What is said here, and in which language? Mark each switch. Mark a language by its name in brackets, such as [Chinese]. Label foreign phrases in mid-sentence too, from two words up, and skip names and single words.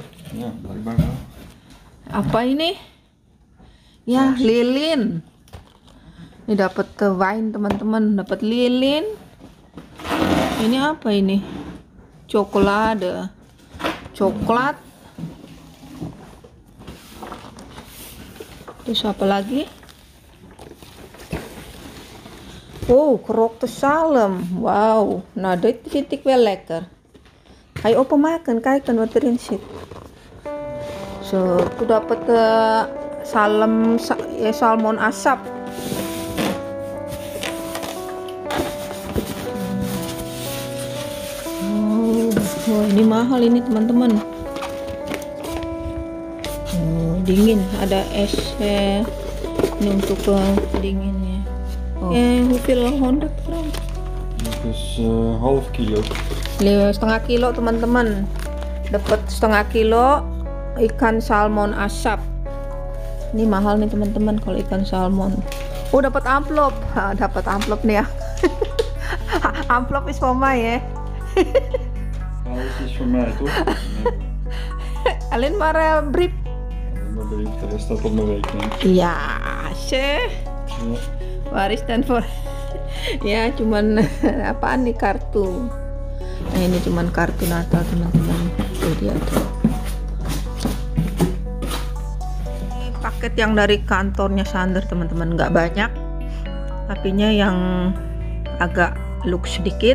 [Indonesian] Apa ini? Ya lilin. Ini dapat wine teman-teman, dapat lilin. Ini apa ini? Coklat. Terus apa lagi? [Dutch] Oh, krokte salm. Wauw, nou dit vind ik wel lekker. Ga je openmaken, kijken wat erin zit. Zo, [Indonesian] aku dapat salmon asap. Wah, ini mahal ini teman-teman. Dingin, ada es ini untuk dinginnya. [Dutch] Hoeveel 100 gram? Dus half kilo. [Indonesian] Setengah kilo teman-teman. Dapat setengah kilo ikan salmon asap. Ini mahal nih teman-teman kalau ikan salmon. Oh dapat amplop. Dapat amplop nih ya. Amplop [Dutch] is voor mij [Indonesian] ya. [Dutch] Alles is voor mij toch? Alleen maar brief. Alleen maar brief, de rest staat op mijn rekening. Ja, sih. Waar is dan voor? [Indonesian] Ya cuman apaan nih kartu. Nah ini cuman kartu Natal teman-teman. Tuh dia tuh. Ini paket yang dari kantornya Sander teman-teman, nggak banyak. Tapinya yang agak lux sedikit.